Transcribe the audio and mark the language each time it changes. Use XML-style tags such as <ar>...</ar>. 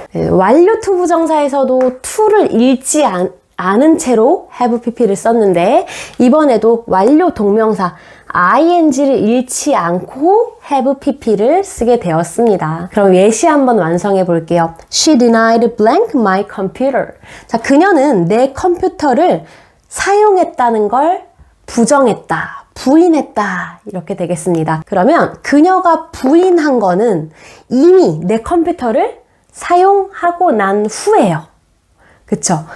<ko>완료 to 부정사에서도 to를 읽지 않은 채로</ko> <en>have pp</en> <ko>를 썼는데 이번에도 완료 동명사 ing를 잃지 않고 have pp를 쓰게 되었습니다. 그럼 예시 한번 완성해 볼게요.</ko> <en>She denied blank my computer.</en> <ko>자, 그녀는 내 컴퓨터를 사용했다는 걸 부정했다, 부인했다 이렇게 되겠습니다. 그러면 그녀가 부인한 거는 이미 내 컴퓨터를 사용하고 난 후예요. 그쵸?</ko>